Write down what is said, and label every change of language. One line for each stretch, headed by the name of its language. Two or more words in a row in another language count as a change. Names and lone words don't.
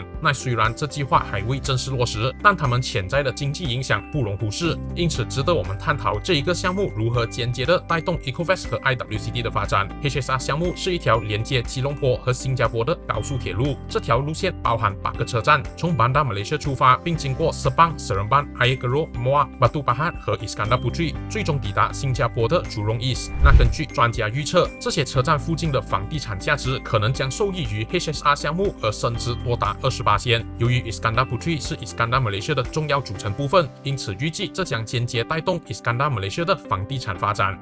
Chinese: 那虽然这计划还未正式落实，但他们潜在的经济影响不容忽视，因此值得我们探讨这一个项目如何间接的带动 Ecoverse 和 IWCD 的发展。HSR 项目是一条连接吉隆坡和新加坡的高速铁路，这条路线包含8个车站，从 Bandar Malaysia 出发，并经过 Seremban、Ayer Keroh、Muar、Batu Pahat 和 Iskandar Puteri，最终抵达新加坡的Jurong East。那根据专家预测，这些车站附近的房地产价值可能将受益于 HSR 项目而升值多达20%。由于 Iskandar Puteri 是 Iskandar Malaysia 的重要组成部分，因此预计这将间接带动 Iskandar Malaysia 的房地产发展。